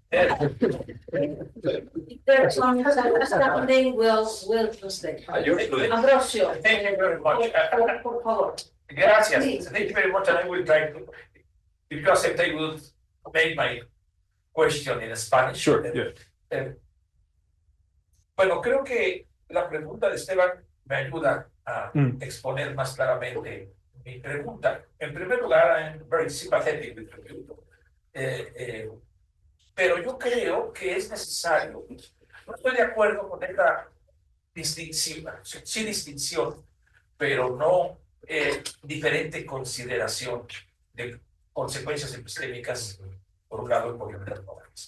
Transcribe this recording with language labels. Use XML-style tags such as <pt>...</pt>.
<en>If there's some misunderstanding, we'll translate. Ambrosio. Thank you very much.</en> <es>Por favor. Gracias.</es> <en>Thank you very much. And I will try to, if you accept, I will make my question in Spanish. Sure, yeah.</en> <es>Bueno, creo que la pregunta de Esteban me ayuda a exponer más claramente mi pregunta. En primer lugar,</es> <en>I'm very sympathetic with you.</en> <es>Pero yo creo que es necesario, no estoy de acuerdo con esta distinción, sí distinción, pero no diferente consideración de consecuencias epistémicas por un lado y por otro lado.</es>